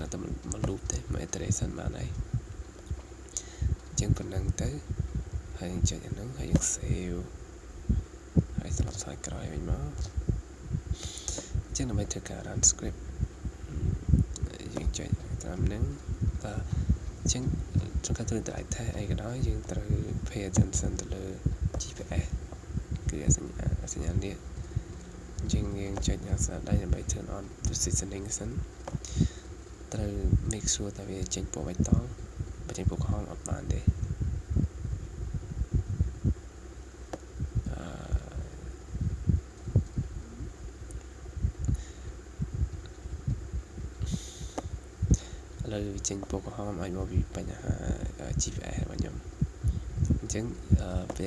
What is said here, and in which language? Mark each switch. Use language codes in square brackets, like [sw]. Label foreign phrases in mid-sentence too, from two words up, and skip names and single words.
[km] ដាក់តែមួយ loop ទេមួយ iteration បានហើយអញ្ចឹងប៉ុណ្ណឹងទៅហើយយើងចុចអាហ្នឹងហើយយើង save ហើយស្លា ប់ថយក្រោយវិញមកអញ្ចឹងដើម្បីធ្វើការ [en] run script [km] យើងចុចតាមហ្នឹងបាទអញ្ចឹងtrongការធ្វើ [en] drive test [km] អីក៏ដោយយើងត្រូវ [en] pay attention [km] ទៅលើ GPS គឺសញ្ញានេះអញ្ចឹងយើងចុចអាសាដៃដើម្បី [en] turn on positioning [km] សិនត្រូវ [en] make sure [km] ថាវាចេញពណ៌បៃតងបើចេញពណ៌ក្រហមអត់បានទេ ឥឡូវវាចេញពណ៌ក្រហមអាចមកពីបញ្ហា GPS របស់ខ្ញុំអញ្ចឹងពេល